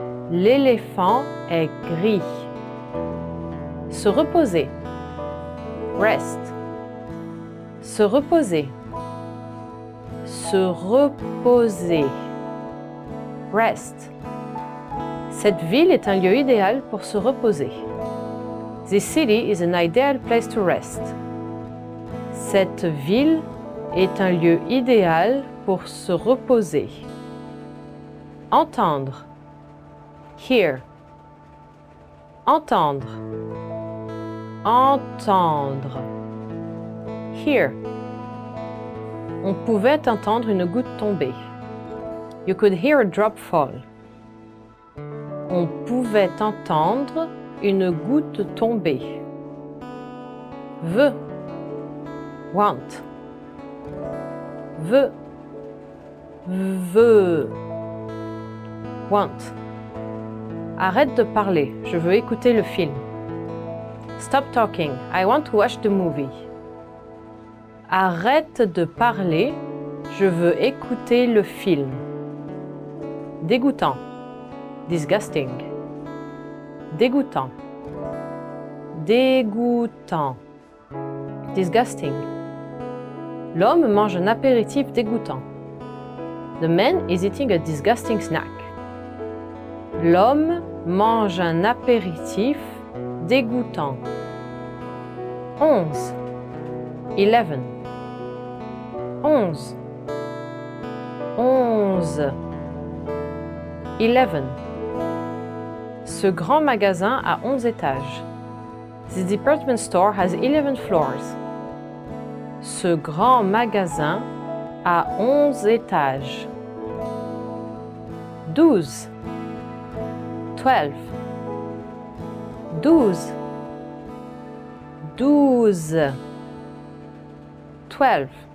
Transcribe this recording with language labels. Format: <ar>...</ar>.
<fr>L'éléphant est gris. Se reposer. Rest. Se reposer. Se reposer. Rest. Cette ville est un lieu idéal pour se reposer.</fr> <en>This city is an ideal place to rest.</en> <fr>Cette ville est un lieu idéal pour se reposer. Entendre. Hear. Entendre. Entendre. Hear. On pouvait entendre une goutte tomber.</fr> <en>You could hear a drop fall.</en> <fr>On pouvait entendre une goutte tomber. Veut. Want. Veut. Veut. Want. Arrête de parler, je veux écouter le film.</fr> <en>Stop talking, I want to watch the movie.</en> <fr>Arrête de parler, je veux écouter le film. Dégoûtant. Disgusting. Dégoûtant. Dégoûtant. Disgusting. L'homme mange un apéritif dégoûtant.</fr> <en>The man is eating a disgusting snack.</en> <fr>L'homme mange un apéritif dégoûtant. 11. 11. 11. 11. 11. Ce grand magasin a 11 étages.</fr> <en>The department store has 11 floors.</en> <fr>Ce grand magasin a 11 étages. 12. 12. 12. 12. 12.</fr>